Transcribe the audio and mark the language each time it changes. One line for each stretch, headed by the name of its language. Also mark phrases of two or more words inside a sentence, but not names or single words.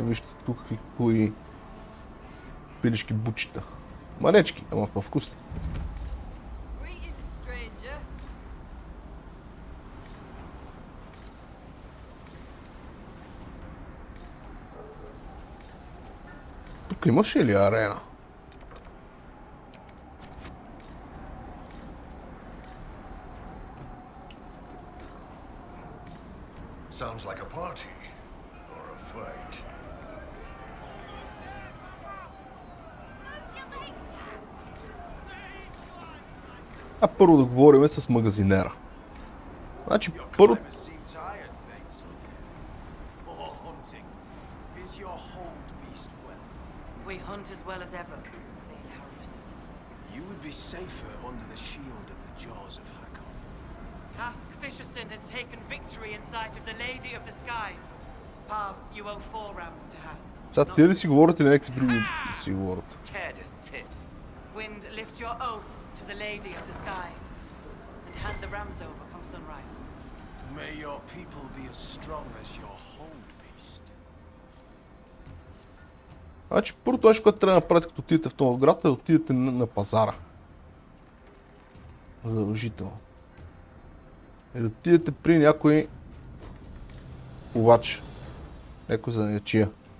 Bulgarian: Вижте тук какви хубави пилешки бучета. Малечки, ама вкусни. Тук имаше ли арена?
English: Sounds like a party or a fight.
Bulgarian: А първо да говорим с магазинера. Значи първо...
English: We hunt as well as ever. You would be safer under the shield of the jaws of Hakon. Hask Fisherson has taken victory in sight of the Lady of the Skies. Pav, you owe 4 rams to Hask.
Bulgarian: Сега те ли си говорят или някакви други си говорят?
English: Tear's tits. Wind, lift your oaths to the Lady of the Skies and hand the rams over come sunrise. May your people be as strong as your hold beast.
Bulgarian: Значи първото нещо, което трябва да направите като отидете в този град, е да отидете на пазара. Задължително. И да отидете при някой ловач. Някой занаятчия.